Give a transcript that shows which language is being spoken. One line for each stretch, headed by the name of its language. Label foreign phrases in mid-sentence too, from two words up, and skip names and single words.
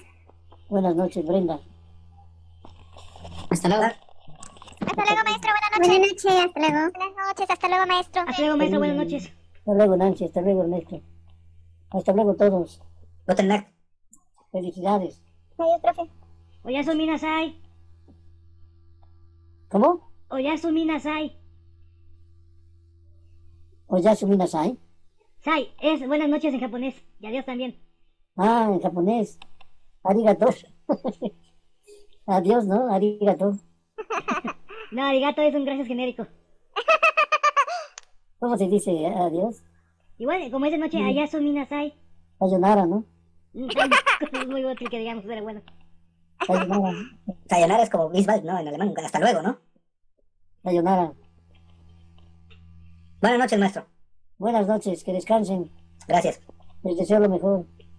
Spanish: Buenas noches, Brenda. Hasta luego. Hasta luego, maestro. Buenas noches. Hasta luego. Buenas noches. Hasta luego, maestro. Hasta luego, maestro, buenas noches. Hasta luego, Nancy. Hasta luego, Ernesto. Hasta luego, todos.
German: Guten Nacht.
Spanish: Felicidades. Adiós, profe.
Japanese: おやすみなさい.
Spanish: ¿Cómo?
Japanese: おやすみなさい. おやすみなさい.
Spanish: Sai es buenas noches en japonés. Y adiós también. Ah, en japonés. Arigato. Adiós, ¿no? Arigato. No, arigato es un gracias genérico. ¿Cómo se dice adiós? Igual, como es de noche,
Japanese: おやすみなさい.
Spanish: Sayonara, ¿no? Es muy útil que digamos, pero bueno. Sayonara. Sayonara es como Bisbal, ¿no? En alemán. Hasta luego, ¿no? Sayonara. Buenas noches, maestro. Buenas noches, que descansen. Gracias. Les deseo lo mejor.